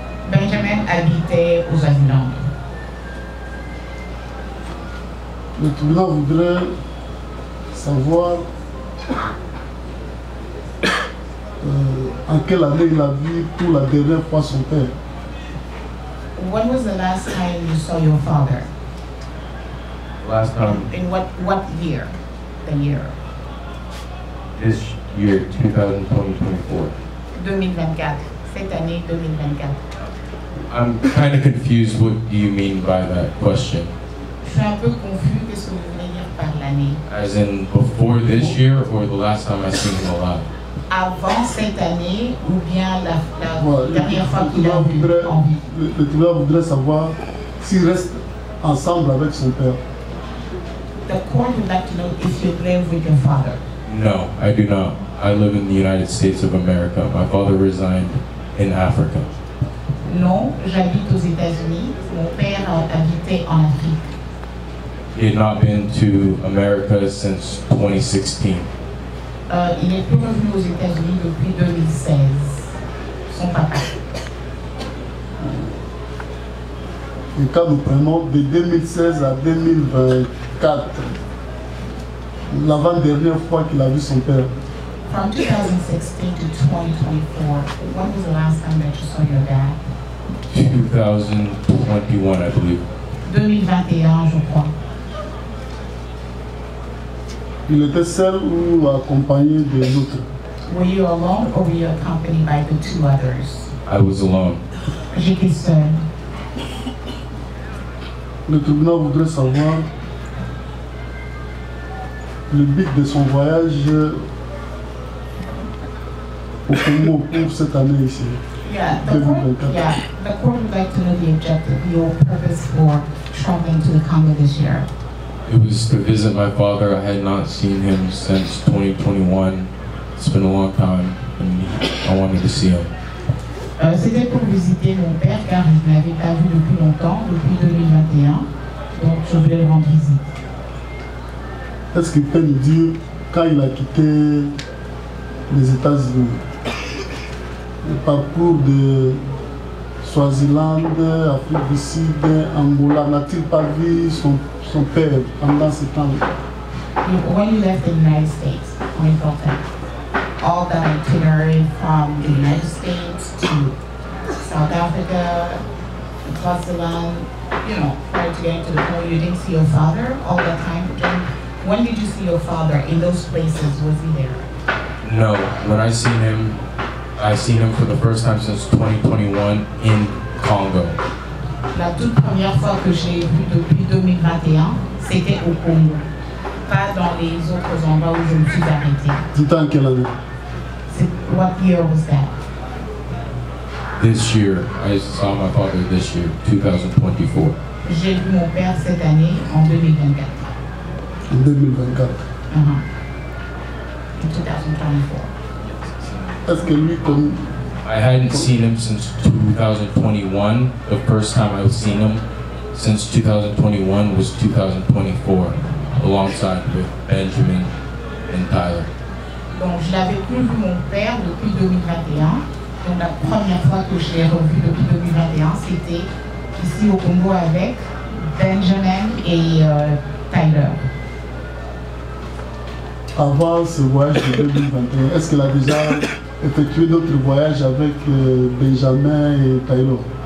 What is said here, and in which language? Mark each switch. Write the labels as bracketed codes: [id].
[fr] Benjamin habitait au Swaziland. Le tribunal voudrait savoir en quelle année il a vu pour la dernière fois son père. [en] When was the last time you saw your father? Last time, In what year? The year? this year, 2020-24. [fr] 2024. Cette année 2024. [en] I'm kind of confused. What do you mean by that question? [fr] Je suis un peu confus. Qu'est-ce que vous voulez dire par l'année? [en] As in before this year or the last time I seen him alive? [fr] Avant cette année ou bien la dernière fois Le qu'il a vu en vie? le tribunal voudrait savoir s'il reste ensemble avec son père. [en] The court would like to know if you live with your father. No, I do not. I live in the United States of America. My father resigned in Africa. [fr] Non, j'habite aux États-Unis. Mon père habitait en Afrique. [en] He had not been to America since 2016. [fr] Il est plus revenu aux États-Unis depuis 2016. Son papa. Et quand nous prenons de 2016 à 2024, l'avant-dernière fois qu'il a vu son père. [en] From 2016 to 2024, when was the last time that you saw your dad? 2021, I believe. [fr] 2021, je crois. Il était seul ou accompagné des autres? [en] Were you alone or were you accompanied by the two others? I was alone. [fr] J'étais seule. Le tribunal voudrait savoir le but de son voyage au Congo pour cette année ici. [en] Yeah, the court would like to know the objective, your purpose for traveling to the Congo this year. It was to visit my father. I had not seen him since 2021. It's been a long time, and I wanted to see him. [fr] C'était pour visiter mon père car je ne l'avais pas vu depuis longtemps, depuis 2021. Donc je voulais le rendre visite. Est-ce qu'il peut nous dire quand il a quitté les États-Unis, le parcours de Swaziland, Afrique du Sud, Angola, n'a-t-il pas vu son père pendant ce temps? [en] When you left the United States, when you felt that, all that itinerary from the United States to South Africa, Swaziland, prior to getting to the point, you didn't see your father all that time? When did you see your father in those places? Was he there? No, when I seen him for the first time since 2021 in Congo. [fr] La toute première fois que je l'ai vu depuis 2021, c'était au Congo, pas dans les autres endroits où je me suis arrêtée. C'était en quelle année? [en] What year was that? This year, I saw my father this year, 2024. [fr] J'ai vu mon père cette année en 2024. En 2024. [en] In 2024. [fr] Est-ce que lui comme [en] I hadn't seen him since 2021. The first time I've seen him since 2021 was 2024, alongside with Benjamin and Tyler. [fr] Donc je n'avais plus vu mon père depuis 2021. Donc la première fois que je l'ai revu depuis 2021, c'était ici au Congo avec Benjamin et Tyler. Avant ce voyage de 2021, est-ce qu'elle a déjà effectué d'autres voyages avec Benjamin et Tyler?